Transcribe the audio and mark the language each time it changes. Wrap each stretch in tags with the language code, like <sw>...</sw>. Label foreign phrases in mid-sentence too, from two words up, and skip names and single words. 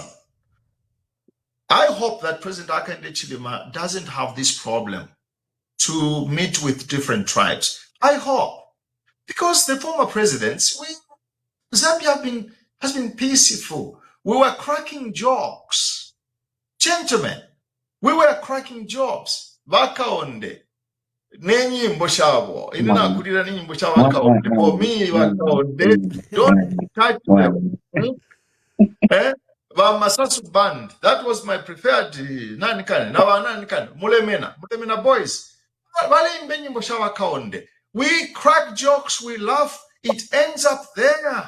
<en>I hope that President Hakainde Hichilema doesn't have this problem to meet with different tribes. I hope. Because the former presidents, Zambia has been peaceful. We were cracking jokes. Gentlemen, we were cracking jokes.</en> <bem>Vakaonde. Nenyimbo shabo. Inina kulira nenyimbo shabo Vakaonde.</bem> <en>For me, Vakaonde, don't touch them. Masasu band. That was my preferred nanikane. Mulemena boys. We crack jokes, we laugh, it ends up there.</en>